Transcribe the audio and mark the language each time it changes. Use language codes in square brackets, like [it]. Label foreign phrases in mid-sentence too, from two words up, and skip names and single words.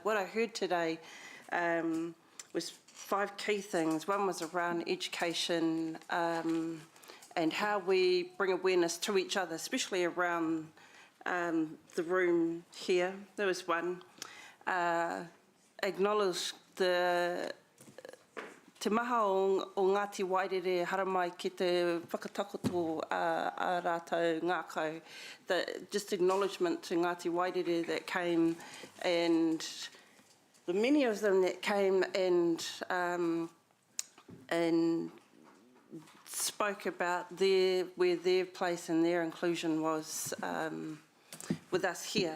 [en] What I heard today was 5 key things. One was around education and how we bring awareness to each other, especially around the room here. There was one. [mi] Acknowledge te maha o Ngāti Wairere haramai ki te whakatakoto a rātou ngākau. [en] Just acknowledgement to Ngāti Wairere that came, and the many of them that came and spoke about where their place and their inclusion was with us here.